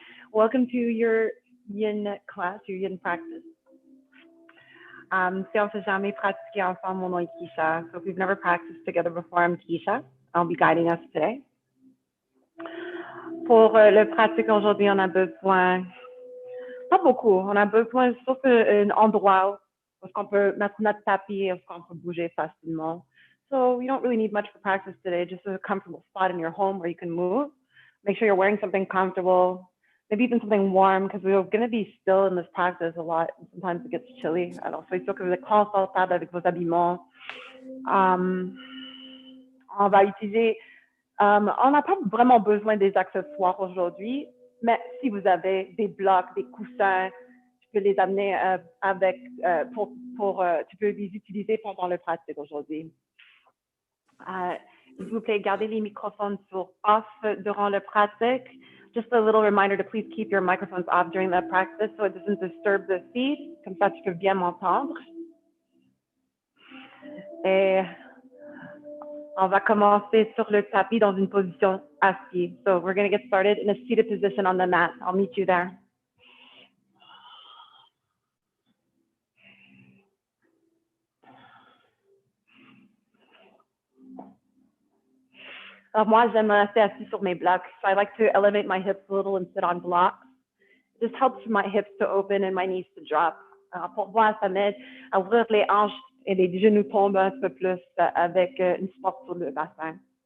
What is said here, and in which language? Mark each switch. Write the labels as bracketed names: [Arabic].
[English] Welcome to your yin class, your yin practice. [French] Si on ne s'est jamais pratiqué ensemble, mon nom est Keisha. [English] So if we've never practiced together before, I'm Keisha. I'll be guiding us today. [French] Pour le pratique aujourd'hui, on a besoin, pas beaucoup, on a besoin sauf un endroit où on peut mettre notre tapis et où on peut bouger facilement. [English] So you don't really need much for practice today, just a comfortable spot in your home where you can move. Make sure you're wearing something comfortable, maybe even something warm, because we're going to be still in this practice a lot. Sometimes it gets chilly. [French] Alors, soyez sûr que vous êtes confortable avec vos habillements. On va utiliser, on n'a pas vraiment besoin des accessoires aujourd'hui, mais si vous avez des blocs, des coussins, tu peux les amener avec, tu peux les utiliser pendant le pratique aujourd'hui. S'il vous plaît, gardez les microphones sur off durant le pratique. [English] Just a little reminder to please keep your microphones off during the practice so it doesn't disturb the feed. [French] Comme ça, tu peux bien m'entendre. Et on va commencer sur le tapis dans une position assise. [English] So we're going to get started in a seated position on the mat. I'll meet you there. [French] Alors moi, j'aime rester assis sur mes blocs. [English] So I like to elevate my hips a little and sit on blocks. It just helps my hips to open and my knees to drop. [French] Alors pour moi, ça m'aide à ouvrir les hanches et les genoux tombent un peu plus avec une force sur le bassin.